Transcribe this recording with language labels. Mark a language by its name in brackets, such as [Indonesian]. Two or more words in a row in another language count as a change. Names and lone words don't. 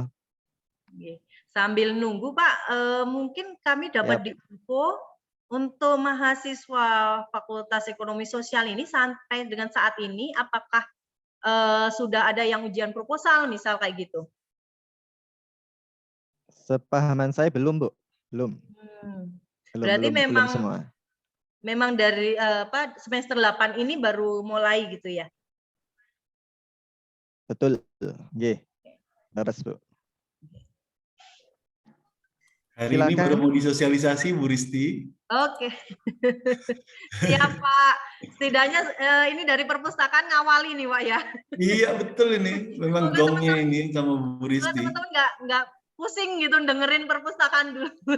[Indonesian] Sambil nunggu Pak, mungkin kami dapat diinfo untuk mahasiswa Fakultas Ekonomi Sosial ini sampai dengan saat ini, apakah sudah ada yang ujian proposal misal kayak gitu? Sepahaman saya belum, Bu. Belum. Berarti belum semua. Memang dari semester 8 ini baru mulai gitu ya? Betul. [Javanese] Nggih. Leres, Bu. [Indonesian] Hari Silakan. ini baru mau disosialisasi Bu Risti. Oke. Siap Pak. Setidaknya ini dari perpustakaan ngawali nih Pak ya. Iya betul ini. Memang gongnya ini sama Bu Risti. Teman-teman nggak pusing gitu dengerin perpustakaan dulu.